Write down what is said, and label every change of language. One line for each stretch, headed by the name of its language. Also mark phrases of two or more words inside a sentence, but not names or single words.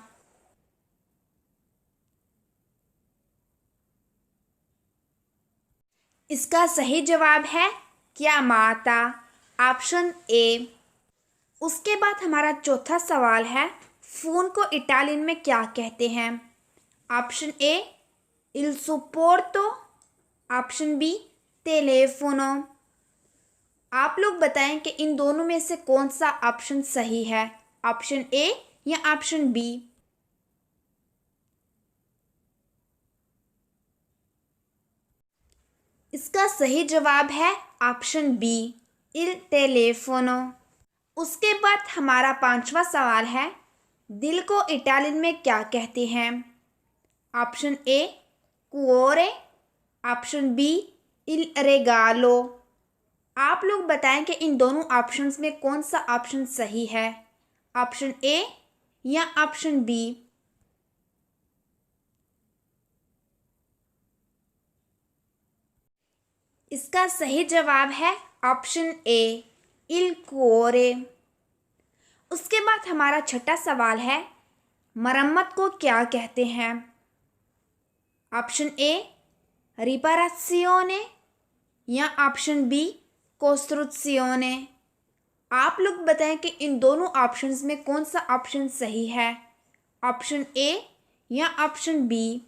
Hindi: इसका सही जवाब है chiamata, ऑप्शन ए। उसके बाद हमारा चौथा सवाल है फ़ोन को इटालियन में क्या कहते हैं? ऑप्शन ए
Italian: il supporto,
Hindi: ऑप्शन बी टेलीफोनो। आप लोग बताएं कि इन दोनों में से कौन सा ऑप्शन सही है, ऑप्शन ए या ऑप्शन बी। इसका सही जवाब है ऑप्शन बी
Italian: il telefono.
Hindi: उसके बाद हमारा पांचवा सवाल है दिल को इटालियन में क्या कहते हैं? ऑप्शन ए cuore, ऑप्शन बी
Italian: il regalo।
Hindi: आप लोग बताएं कि इन दोनों ऑप्शंस में कौन सा ऑप्शन सही है, ऑप्शन ए या ऑप्शन बी। इसका सही जवाब है ऑप्शन ए
Italian: il cuore।
Hindi: उसके बाद हमारा छठा सवाल है मरम्मत को क्या कहते हैं? ऑप्शन ए रिपाराzione या ऑप्शन बी costruzione। आप लोग बताएं कि इन दोनों ऑप्शंस में कौन सा ऑप्शन सही है, ऑप्शन ए या ऑप्शन बी।